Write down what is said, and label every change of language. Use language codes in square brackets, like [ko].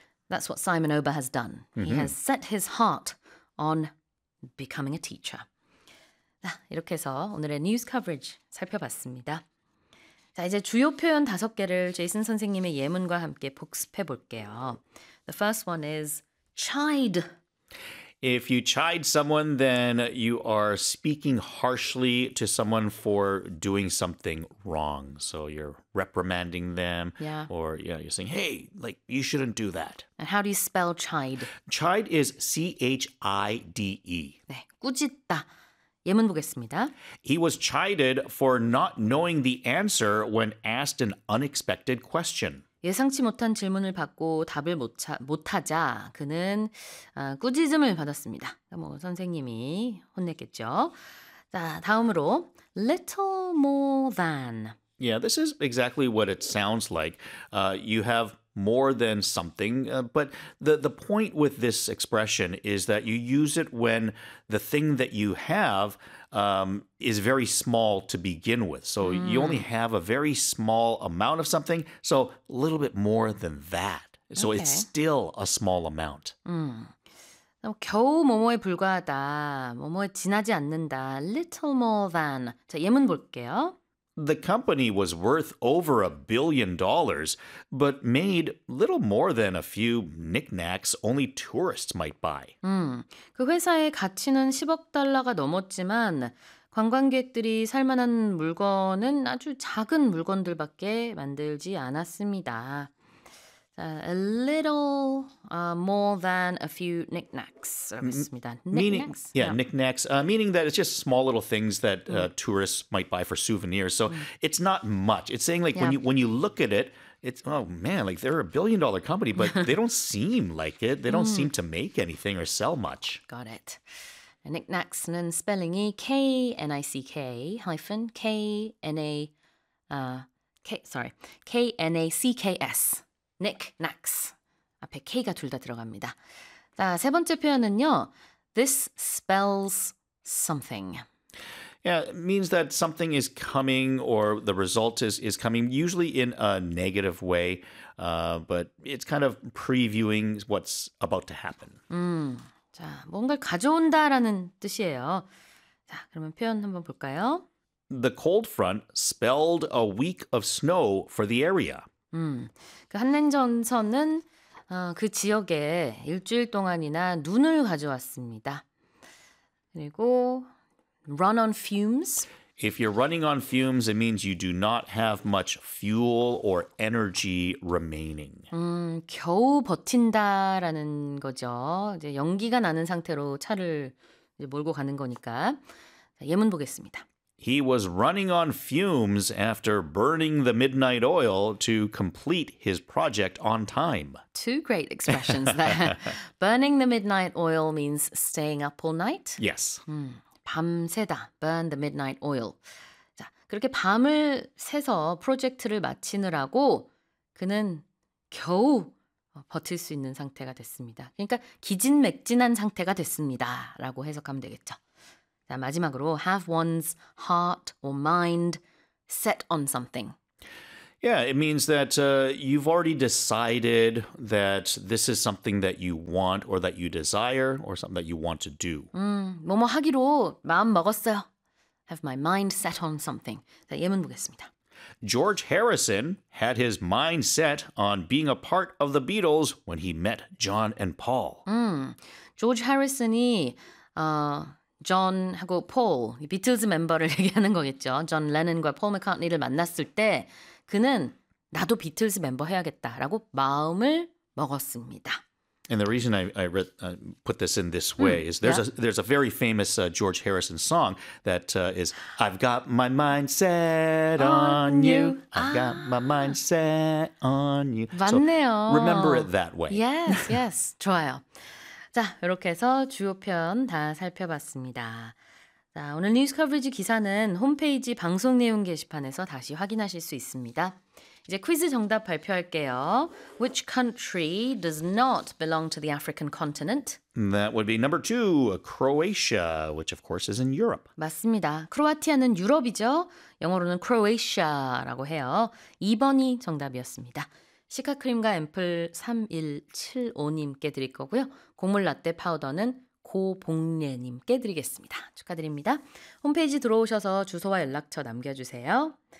[en] That's what Simon Ober has done. Mm-hmm. He has set his heart on becoming a teacher. [ko] 자, 이렇게 해서 오늘의 뉴스 커버리지 살펴봤습니다. 자, 이제 주요 표현 다섯 개를 제이슨 선생님의 예문과 함께 복습해 볼게요. [en] The first one is chide. If you chide someone, then you are speaking harshly to someone for doing something wrong. So you're reprimanding them. Yeah. Or yeah, you're saying, hey, like, you shouldn't do that. And how do you spell chide? Chide is C-H-I-D-E. [ko] 네, 꾸짖다. 예문 보겠습니다. [en] He was chided for not knowing the answer when asked an unexpected question. [ko] 예상치 못한 질문을 받고 답을 못하자 그는 꾸짖음을 받았습니다. 뭐 선생님이 혼냈겠죠. 자, 다음으로 [en] little more than. Yeah, this is exactly what it sounds like. You have more than something, but the point with this expression is that you use it when the thing that you have is very small to begin with. So you only have a very small amount of something, so a little bit more than that. So okay. It's still a small amount. [ko] 겨우 뭐뭐에 불과하다, 뭐뭐에 지나지 않는다, [en] little more than. [ko] 자, 예문 볼게요. [en] The company was worth over $1 billion, but made little more than a few knickknacks only tourists might buy. [ko] 그 회사의 가치는 10억 달러가 넘었지만 관광객들이 살 만한 물건은 아주 작은 물건들밖에 만들지 않았습니다. [en] A little more than a few knickknacks. Meaning, yeah, knickknacks. Meaning that it's just small little things that tourists might buy for souvenirs. So it's not much. It's saying like when you look at it, it's, oh man, like they're a $1 billion company, but they don't seem like it. They don't seem to make anything or sell much. Got it. Knickknacks는 spelling이 K-N-I-C-K hyphen K-N-A-C-K-S. Nick, Knacks. [ko] 앞에 K가 둘 다 들어갑니다. 자, 세 번째 표현은요. [en] This spells something. Yeah, it means that something is coming or the result is coming, usually in a negative way, but it's kind of previewing what's about to happen. [ko] 자, 뭔가를 가져온다라는 뜻이에요. 자, 그러면 표현 한번 볼까요? [en] The cold front spelled a week of snow for the area. [ko] 그 한냉전선은 그 지역에 일주일 동안이나 눈을 가져왔습니다. 그리고 [en] run on fumes. If you're running on fumes, it means you do not have much fuel or energy remaining. [ko] 겨우 버틴다라는 거죠. 이제 연기가 나는 상태로 차를 이제 몰고 가는 거니까. 자, 예문 보겠습니다. [en] He was running on fumes after burning the midnight oil to complete his project on time. Two great expressions there. Burning the midnight oil means staying up all night? Yes. [ko] 밤새다, [en] burn the midnight oil. [ko] 자, 그렇게 밤을 새서 프로젝트를 마치느라고 그는 겨우 버틸 수 있는 상태가 됐습니다. 그러니까 기진맥진한 상태가 됐습니다. 라고 해석하면 되겠죠. 자, 마지막으로 [en] have one's heart or mind set on something. Yeah, it means that you've already decided that this is something that you want or that you desire or something that you want to do. [ko] 뭐뭐 하기로 마음 먹었어요. [en] Have my mind set on something. [ko] 자, 예문 보겠습니다. [en] George Harrison had his mind set on being a part of the Beatles when he met John and Paul. [ko] George Harrison이 John하고 Paul, 비틀즈 멤버를 얘기하는 거겠죠. John Lennon과 Paul McCartney를 만났을 때 그는 나도 비틀즈 멤버 해야겠다라고 마음을 먹었습니다. [en] And the reason I put this in this way is there's a very famous George Harrison song that is I've got my mind set on you. I've got my mind set on you. [ko] 맞네요. [en] So remember it that way. Yes, yes. [ko] 좋아요. 자, 이렇게 해서 주요 표현 다 살펴봤습니다. 자, 오늘 뉴스 커버리지 기사는 홈페이지 방송 내용 게시판에서 다시 확인하실 수 있습니다. 이제 퀴즈 정답 발표할게요. [en] Which country does not belong to the African continent? That would be number two, Croatia, which of course is in Europe. [ko] 맞습니다. 크로아티아는 유럽이죠. 영어로는 Croatia라고 해요. 2번이 정답이었습니다. 시카크림과 앰플 3175님께 드릴 거고요. 곡물 라떼 파우더는 고봉래님께 드리겠습니다. 축하드립니다. 홈페이지 들어오셔서 주소와 연락처 남겨주세요.